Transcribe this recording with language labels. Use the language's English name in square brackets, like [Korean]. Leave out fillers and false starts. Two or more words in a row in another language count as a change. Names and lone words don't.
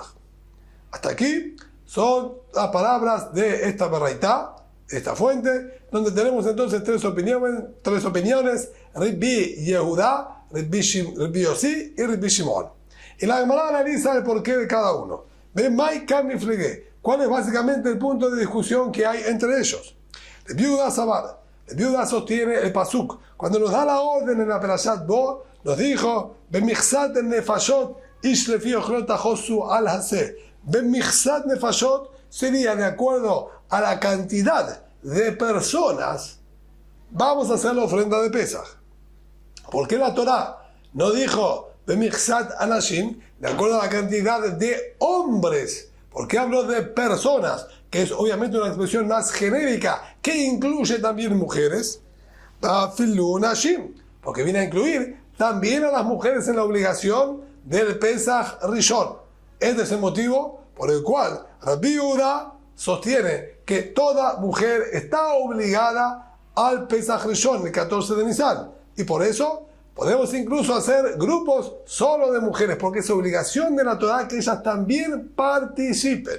[Spanish] Hasta aquí son las palabras de esta baraitá, esta fuente, donde tenemos entonces tres opiniones: Rabbi Yehuda, Rabbi Yossi y Rabbi Shimon. Y la Gemara analiza el porqué de cada uno. ¿Cuál es básicamente el punto de discusión que hay entre ellos? Rabbi Yehuda Sabar, Rabbi Yehuda sostiene el pasuk, cuando nos da la orden en la Perashat Bo, nos dijo: [Hebrew] במכסת נפשת איש לפי אכלו תכסו על השה. במכסת נפשת [Spanish] sería de acuerdo a la cantidad de personas, vamos a hacer la ofrenda de Pesach. ¿Por qué la Torá no dijo [Hebrew] במכסת אנשים, [Spanish] de acuerdo a la cantidad de hombres? ¿Por qué habló de personas, que es obviamente una expresión más genérica que incluye también mujeres? [Hebrew] אפילו נשים, [Spanish] porque viene a incluir también a las mujeres en la obligación del Pesach Rishon. Este es el motivo por el cual Rabbi Yehuda sostiene que toda mujer está obligada al Pesach Rishon, el 14 de Nisan. Y por eso podemos incluso hacer grupos solo de mujeres, porque es obligación de la Torá que ellas también participen.